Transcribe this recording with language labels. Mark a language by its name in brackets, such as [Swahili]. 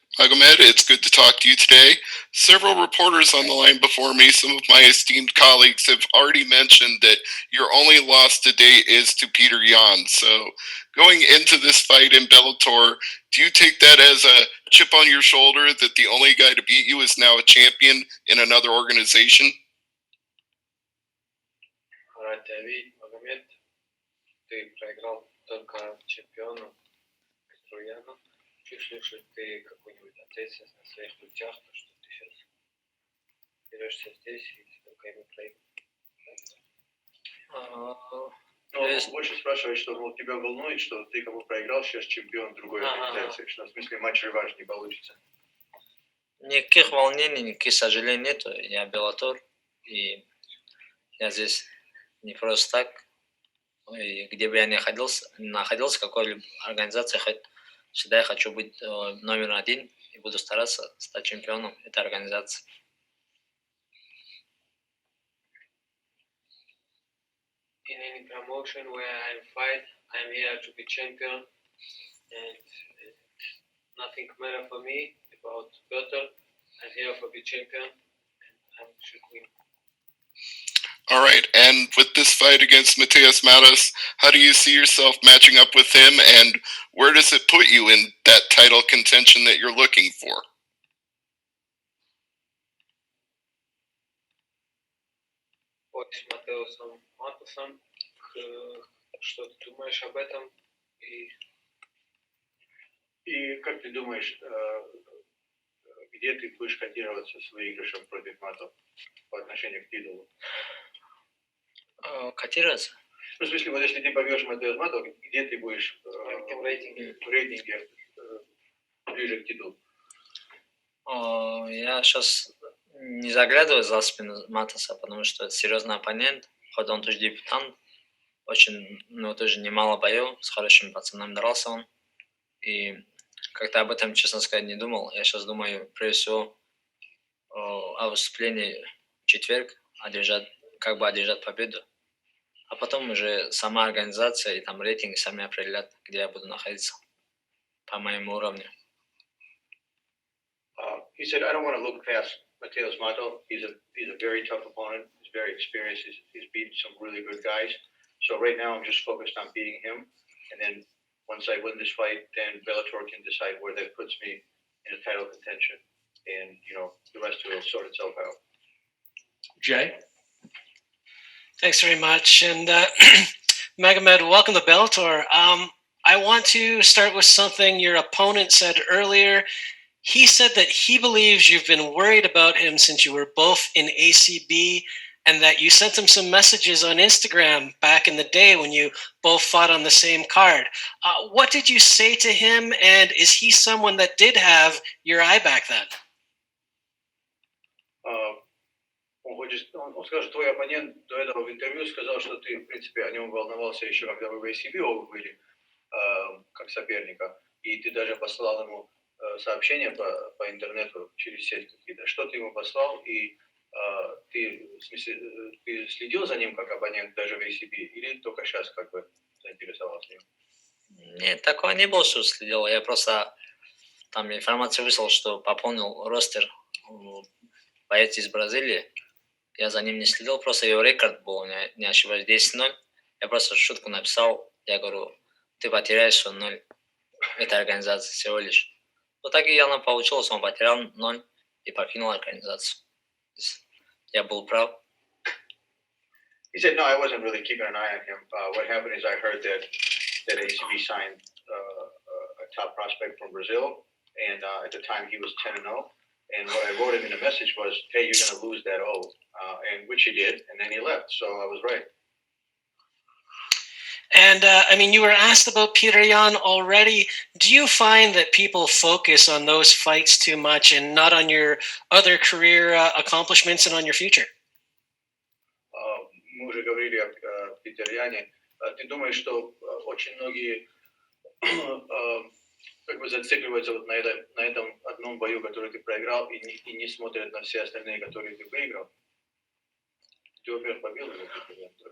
[English] Magomed, it's good to talk to you today. Several reporters on the line before me, some of my esteemed colleagues, have already mentioned that your only loss to date is to Peter Yan. So, going into this fight in Bellator, do you take that as a chip on your shoulder that the only guy to beat you is now a champion in another organization? Alright, [Russian] David, Magomed, ты проиграл только чемпиону Петруяну. Чувствуешь ли ты какую-нибудь ответственность на своих плечах, то, что ты сейчас берешься здесь и только ему проиграть? Ну, больше спрашивает, что мол, тебя волнует, что ты кому проиграл, сейчас чемпион другой организации, что в смысле матч-реванш не получится. Никаких волнений, никаких сожалений нету. Я Bellator, и я здесь не просто так. И где бы я ни находился в какой-либо организации, всегда я хочу быть номер один и буду стараться стать чемпионом этой организации. [English] In any promotion where I fight, I'm here to be champion, and nothing matter for me about Bellator. I'm here for be champion, and I should win. All right, and with this fight against Mateus Matos, how do you see yourself matching up with him, and where does it put you in that title contention that you're looking for? [Russian] Вот с Матеусом Матосом, что ты думаешь об этом? И как ты думаешь, где ты будешь котироваться с выигрышем против Матов по отношению к титулу? Котироваться? Ну, в смысле, вот если ты побьешь Матеус Матов, где ты будешь в рейтинге ближе к титулу? Я сейчас не заглядываю за спину Матоса, потому что это серьезный оппонент. Хоть он тоже дебютант, очень, тоже немало боев, с хорошими пацанами дрался он. И как-то об этом, честно сказать, не думал. Я сейчас думаю, прежде всего, о выступлении в четверг, как бы одержать победу. А потом уже сама организация и там рейтинги сами определят, где я буду находиться по моему уровню. [English] He said, I don't want to look past Mateus Mato. He's a very tough opponent. He's very experienced. He's beaten some really good guys. So right now I'm just focused on beating him. And then once I win this fight, then Bellator can decide where that puts me in a title contention. And, the rest will sort itself out. Jay? Thanks very much. And Magomed, welcome to Bellator. I want to start with something your opponent said earlier. He said that he believes you've been worried about him since you were both in ACB and that you sent him some messages on Instagram back in the day when you both fought on the same card. What did you say to him, and is he someone that did have your eye back then? [Russian] Он скажет, твой оппонент до этого в интервью сказал, что ты, в принципе, о нем волновался еще, когда вы в ACB оба были, как соперника, и ты даже послал ему сообщения по интернету через сеть какие-то. Что ты ему послал, и ты следил за ним как оппонент даже в ACB, или только сейчас как бы заинтересовался им? Нет, такого не было, что следил. Я просто там информацию выслал, что пополнил ростер боец из Бразилии. Я за ним не следил, просто его рекорд был, не ошибаюсь, 10-0. Я просто шутку написал, я говорю, ты потеряешь 0 в этой организации всего лишь. Вот так и явно получилось, он потерял 0 и покинул организацию. Я был прав. [English] He said, no, I wasn't really keeping an eye on him. What happened is I heard that ACB signed a top prospect from Brazil, and at the time he was 10-0. And what I wrote him in a message was, hey, you're going to lose that O, and which he did, and then he left. So I was right. And, you were asked about Peter Yan already. Do you find that people focus on those fights too much and not on your other career accomplishments and on your future? [Russian] Мы уже говорили о Питере Яне. Ты думаешь, что очень многие как бы зацикливаются вот на этом одном бою, который ты проиграл, и не смотрят на все остальные, которые ты выиграл? Ты, во-первых, побил или ты побил?